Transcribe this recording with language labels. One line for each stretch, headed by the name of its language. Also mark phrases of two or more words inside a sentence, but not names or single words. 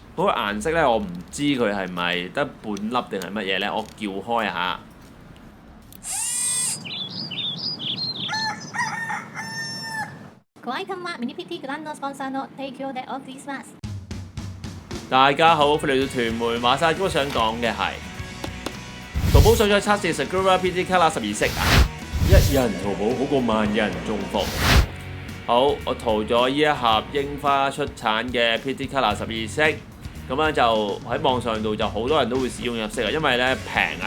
Cantonese: 嗰個顏色咧，我唔知佢係咪得半粒定係乜嘢咧，我撬開下。各位今晚
Japanese: Mini PT グランドスポンサーの提供でお送りします。
Cantonese: 大家好，歡迎嚟到屯門馬沙。我想講嘅係淘寶上咗測試 Sakura PT Color 12色啊！一人淘寶好過萬人中伏。好，我淘咗呢一盒櫻花出產嘅 PT Color 12色，咁樣就喺網上度就好多人都會使用入色啊，因為咧平啊。